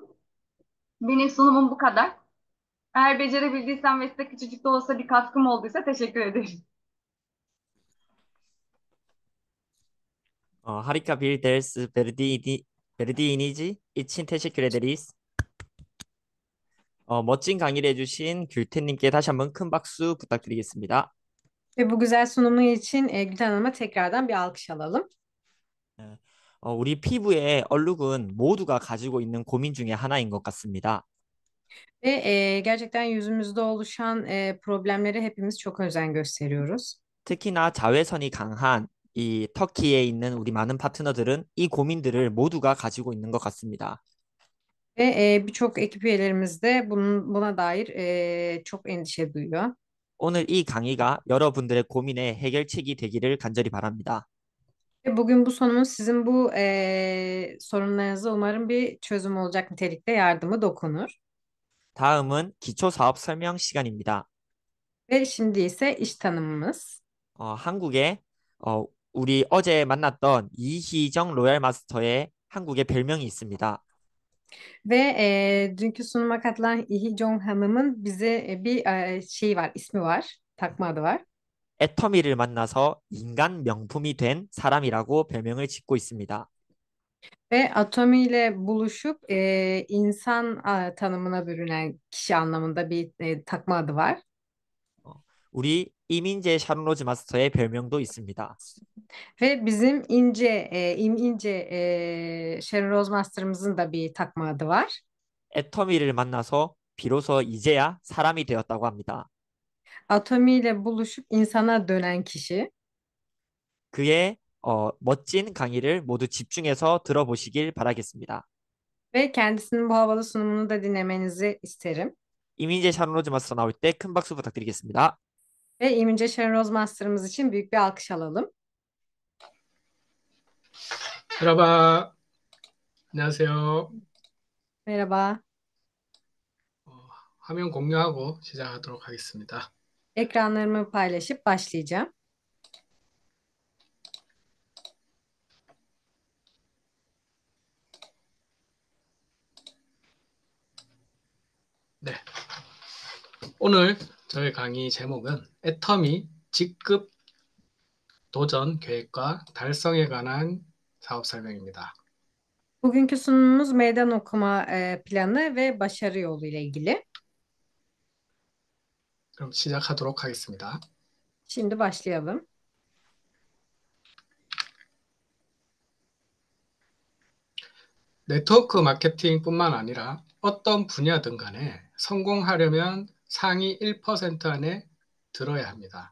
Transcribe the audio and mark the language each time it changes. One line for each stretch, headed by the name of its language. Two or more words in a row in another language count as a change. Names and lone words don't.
Turkish: Benim sunumum bu kadar. Eğer becerebildiysem ve size küçücük de olsa bir katkım olduysa teşekkür ederim. Harika bir ders verdiğiniz için teşekkür ederiz.
Korean: 멋진 강의를 해주신 귤태님께 다시 한번 큰 박수 부탁드리겠습니다.
Turkish: Ve bu güzel sunumu için Gülten Hanım'a tekrardan bir alkış alalım.
Korean: 네. 우리 피부의 얼룩은 모두가 가지고 있는 고민 중에 하나인 것 같습니다.
Turkish: Ve gerçekten yüzümüzde oluşan problemlere hepimiz çok özen gösteriyoruz.
Korean: 특히나 자외선이 강한 이 터키에 있는 우리 많은 파트너들은 이 고민들을 모두가 가지고 있는 것 같습니다.
Turkish: Ve birçok ekip üyelerimiz de buna dair çok endişe duyuyor.
Korean: 오늘 이 강의가 여러분들의 고민의 해결책이 되기를 간절히 바랍니다.
Turkish: Ve bugün bu sunumun sizin bu sorunlarınıza umarım bir çözüm olacak nitelikte yardımı dokunur.
Korean: 다음은 기초 사업 설명 시간입니다.
Turkish: Ve şimdi ise iş tanımımız.
Korean: 한국에 우리 어제 만났던 이희정 로얄 마스터의 한국의 별명이 있습니다.
Turkish: Ve dünkü sunuma katılan Ihi Jong Hanım'ın bize bir şey var, ismi var, takma adı var.
Korean: 애터미를 만나서 인간 명품이 된 사람이라고 별명을 짓고 있습니다.
Turkish: Ve Atomi ile buluşup insan tanımına bürünen kişi anlamında bir takma adı var.
Korean: 어, 우리 이민재 샤론로즈 마스터의 별명도 있습니다.
Turkish: Ve bizim İnce Sharon Rose Master'ımızın da bir takma adı var.
Korean: 애터미를 만나서 비로소 이제야 사람이 되었다고 합니다.
Turkish: Atomi ile buluşup insana dönen kişi.
Korean: 그의 멋진 강의를 모두 집중해서 들어보시길 바라겠습니다.
Turkish: Ve kendisinin bu havalı sunumunu da dinlemenizi isterim.
Korean: 이민재 샤론로즈 마스터 나올 때 큰 박수 부탁드리겠습니다.
Turkish: Ve İmince Sharon Rose Master'ımız için büyük bir alkış alalım.
Korean: 여러분, 안녕하세요.
Turkish: Merhaba.
Korean: 어, 화면 공유하고 시작하도록 하겠습니다.
Turkish: Ekranlarımı paylaşıp başlayacağım.
Korean: 네, 오늘 저희 강의 제목은 애터미 직급 도전 계획과 달성에 관한 사업 설명입니다.
Turkish: Bugünkü sunumumuz meydan okuma planı ve başarı yolu ile ilgili.
Korean: 그럼 시작하도록 하겠습니다.
Turkish: Şimdi başlayalım.
Korean: 네트워크 마케팅뿐만 아니라 어떤 분야든 간에 성공하려면 상위 1% 안에 들어야 합니다.